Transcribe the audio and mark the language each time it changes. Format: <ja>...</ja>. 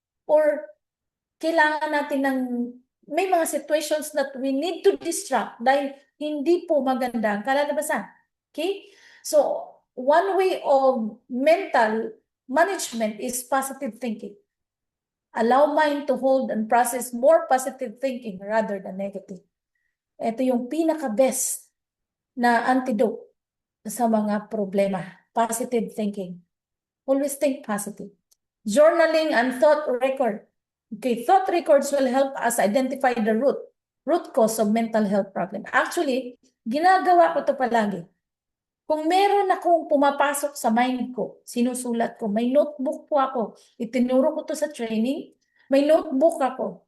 <tl>Or kailangan natin ng may mga situations</tl> <en>that we need to distract</en> <tl>dahil hindi po maganda ang kalalabasan. Okay?</tl> <en>So, one way of mental management is positive thinking. Allow mind to hold and process more positive thinking rather than negative.</en> <tl>Ito yung pinaka-best na antidote sa mga problema.</tl> <en>Positive thinking. Always think positive. Journaling and thought record. Okay, thought records will help us identify the root cause of mental health problem.</en> <tl>Actually, ginagawa ko to palagi. Kung meron akong pumapasok sa mind ko, sinusulat ko, may notebook po ako, itinuro ko to sa training, may notebook ako.</tl>